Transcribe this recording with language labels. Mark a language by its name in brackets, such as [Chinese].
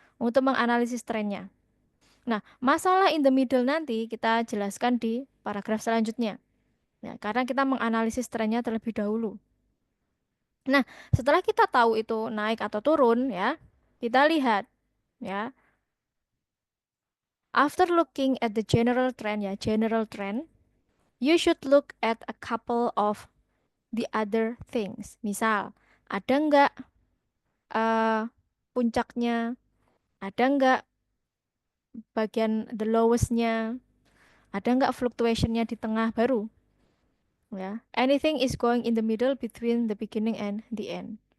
[Indonesian] Untuk menganalisis trennya. Nah, masalah [English] in the middle [Indonesian] nanti kita jelaskan di paragraf selanjutnya. Ya, karena kita menganalisis trennya terlebih dahulu. Nah, setelah kita tahu itu naik atau turun ya, kita lihat ya. [English] After looking at the general trend ya, general trend, you should look at a couple of the other things. [Indonesian] Misal, ada nggak eh, puncaknya, ada nggak bagian the lowestnya, ada nggak fluctuationnya di tengah baru. [English] Ya, anything is going in the middle between the beginning and the end.